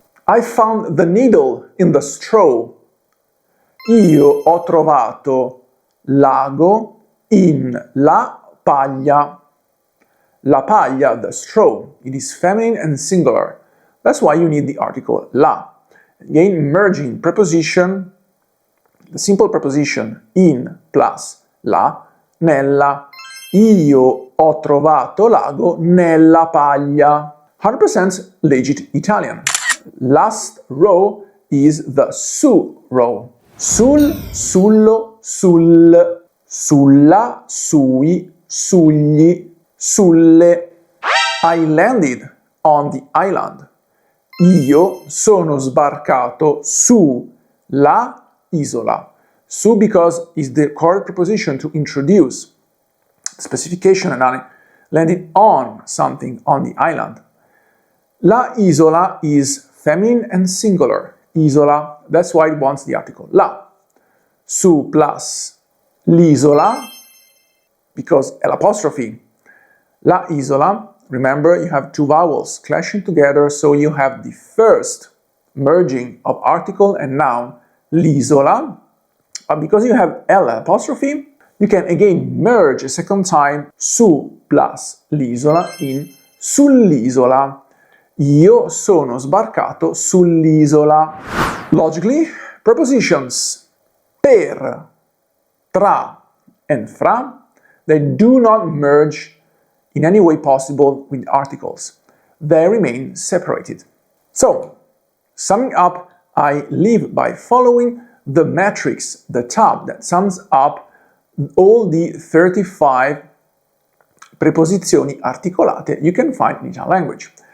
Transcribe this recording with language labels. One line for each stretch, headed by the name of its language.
English: I found the needle in the straw.
Italian: Io ho trovato l'ago in la paglia.
English: La paglia, the straw. It is feminine and singular. That's why you need the article la. Again, merging preposition, the simple preposition in plus la, nella.
Italian: Io ho trovato l'ago nella paglia.
English: 100% legit Italian. Last row is the su row.
Italian: Sul, sullo, sul, sulla, sui, sugli, sulle.
English: I landed on the island.
Italian: Io sono sbarcato su la isola.
English: Su because is the correct preposition to introduce specification and I landed on something on the island. La isola is feminine and singular. Isola, that's why it wants the article la. Su plus l'isola, because l'apostrophe. La isola, remember you have two vowels clashing together, so you have the first merging of article and noun, l'isola. But because you have L apostrophe, you can again merge a second time su plus l'isola in sull'isola.
Italian: Io sono sbarcato sull'isola.
English: Logically, prepositions per, tra, and fra, they do not merge in any way possible with articles. They remain separated. So, summing up, I leave by following the matrix, the tab that sums up all the 35 preposizioni articolate you can find in Italian language.